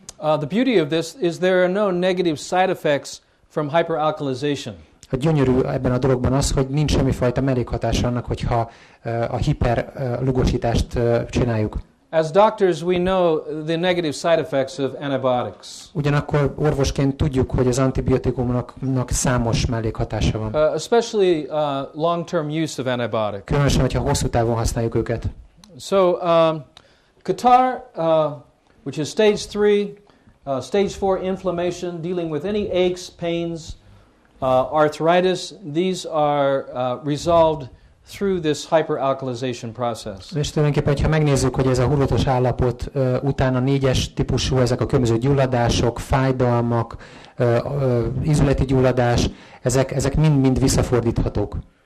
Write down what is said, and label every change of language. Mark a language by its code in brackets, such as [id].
[en] The beauty of this is there are no negative side effects from hyperalkalization. [hu] A gyönyörű ebben a dologban az, hogy nincs semmifajta mellékhatás annak, hogyha a hiperlugosítást csináljuk. [en] As doctors, we know the negative side effects of antibiotics. [hu] Ugyanakkor orvosként tudjuk, hogy az antibiotikumnak számos mellékhatása van. [en] Especially long-term use of antibiotics. [hu] Különösen, hogyha hosszú távon használjuk őket. [en] So, catarrh, which is stage 3, stage 4 inflammation, dealing with any aches, pains, arthritis, these are resolved through this hyperalkalization process. [hu] És tulajdonképpen, ha megnézzük, hogy ez a hullatos állapot után a 4-es típusú, ezek a különböző gyulladások, fájdalmak, ízületi gyulladás, ezek mind visszafordíthatók.